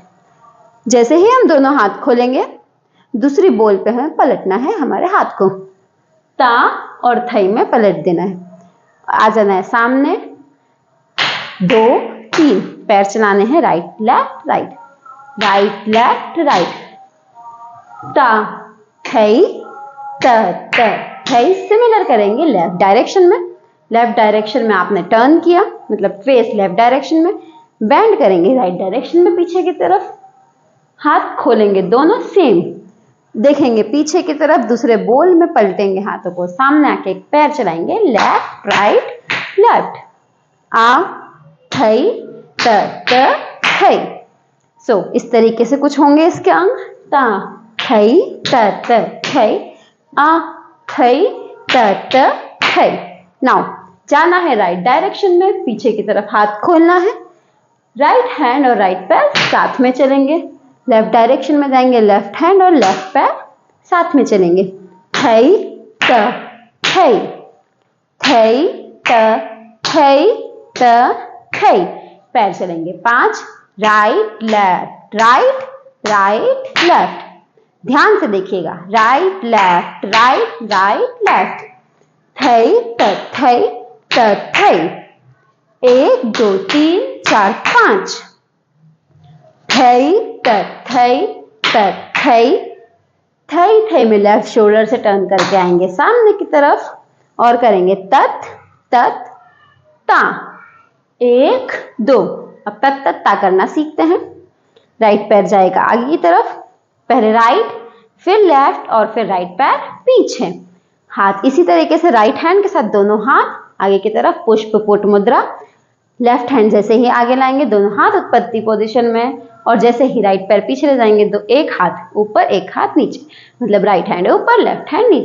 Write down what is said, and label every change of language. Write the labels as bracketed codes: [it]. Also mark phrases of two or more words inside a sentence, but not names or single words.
[hi] जैसे ही हम दोनों हाथ खोलेंगे, दूसरी बोल पे हमें पलटना है हमारे हाथ को। ता और थई में पलट देना है। आ जाना है सामने। 2 3 पैर चलाने हैं, [en] right left right, right left right. ता थई त थई। [hi] सिमिलर करेंगे [en] left direction [hi] में। [en] left direction [hi] में आपने टर्न किया, मतलब [en] face left direction [hi] में, बैंड करेंगे [en] right direction [hi] में पीछे की तरफ। हाथ खोलेंगे दोनों सेम, देखेंगे पीछे की तरफ, दूसरे बोल में पलटेंगे हाथों को, सामने आके एक पैर चलाएंगे [en] left right left. आ थई त थई। [hi] सो इस तरीके से कुछ होंगे इसके अंग। ता थई त थई, आ थई त थई। नाउ जाना है [en] right direction [hi] में, पीछे की तरफ हाथ खोलना है। [en] right hand [hi] और राइट पैर साथ में चलेंगे। [en] left direction [hi] में जाएंगे, [en] left hand [hi] और लेफ्ट पैर साथ में चलेंगे। थई त थई, थई त थई त थई। पैर चलेंगे 5, [en] right left right right left. [hi] ध्यान से देखिएगा, [en] right left right right left. थई त थई त थई। 1 2 3 4 5। थई त थई त थई। थई थई [hi] में [en] left shoulder [hi] से टर्न करके आएंगे सामने की तरफ और करेंगे तत तत ता। 1 2। अब तत तत ता करना सीखते हैं। राइट पैर जाएगा आगे की तरफ, पहले राइट फिर लेफ्ट और फिर राइट पैर पीछे। हाथ इसी तरीके से [en] right hand [hi] के साथ दोनों हाथ आगे की तरफ, पुष्प पुट मुद्रा। [en] left hand [hi] जैसे ही आगे लाएंगे, दोनों हाथ उत्पत्ति पोजीशन में, और जैसे ही राइट पैर पीछे ले जाएंगे तो एक हाथ ऊपर एक हाथ नीचे, मतलब [en] right hand [hi] ऊपर [en] left hand [hi] नीचे।